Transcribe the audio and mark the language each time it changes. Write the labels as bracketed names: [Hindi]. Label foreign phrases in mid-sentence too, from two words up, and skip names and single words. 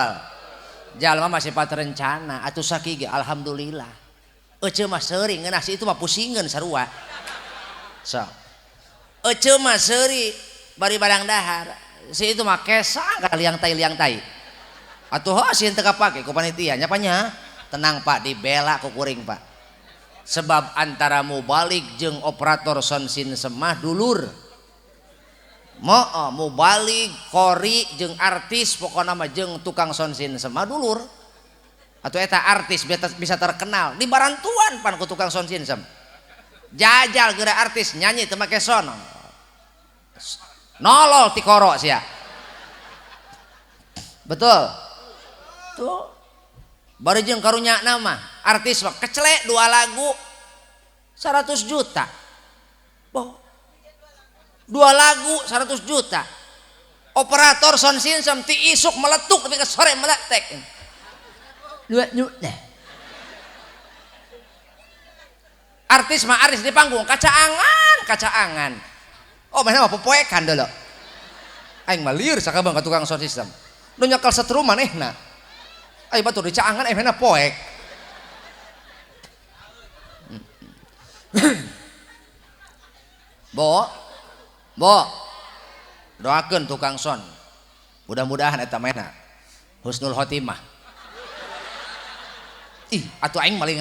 [Sundanese] jalma mah sifat rencana atuh sakige alhamdulillah ece mah seuring ngeunah si itu mah pusingeun sarua so ece mah seuri bari barang dahar si itu mah kesa liang tai atuh sieun teu kapake ku panitia nya panya tenang Pak dibela ku kuring Pak sebab antara mubalik jeung operator [English] sound system [Sundanese] mah dulur mubalik kori jeung artis pokona mah jeung tukang [English] sound system [Sundanese] mah dulur atau eta artis bisa terkenal di barantuan pan ku tukang sound system jajal geura artis nyanyi teu make sound nolol ti koro sia betul tuh bari jeung karunya nama artis mah kecelek 2 lagu 100 juta boh 2 lagu 100 juta operator [English] sound system [Sundanese] ti isuk meletuk tapi ke sore meletek 2 juta artis mah artis di panggung kacaangan oh mana mah popoekan deuleu aing mah lieur sakabang ka tukang [English] sound system [Sundanese] nu nyekel setrum manehna ayo batur dicaangan emena poek bo doakeun tukang son mudah-mudahan eta mena [Arabic] حسن الخاتمة [Sundanese] ih atuh aing maling